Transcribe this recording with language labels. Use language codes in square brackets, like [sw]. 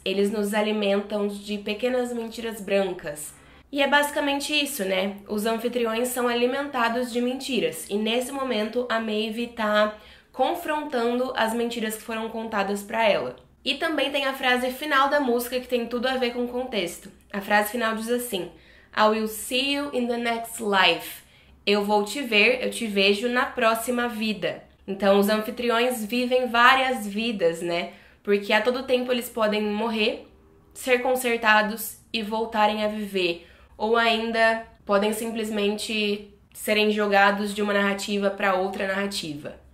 [pt] Eles nos alimentam de pequenas mentiras brancas. E é basicamente isso, né? Os anfitriões são alimentados de mentiras. E nesse momento a Maeve tá confrontando as mentiras que foram contadas pra ela. E também tem a frase final da música que tem tudo a ver com o contexto. A frase final diz assim: [en] I will see you in the next life. [pt] Eu vou te ver, eu te vejo na próxima vida. Então os anfitriões vivem várias vidas, né? Porque a todo tempo eles podem morrer, ser consertados e voltarem a viver. Ou ainda podem simplesmente serem jogados de uma narrativa para outra narrativa.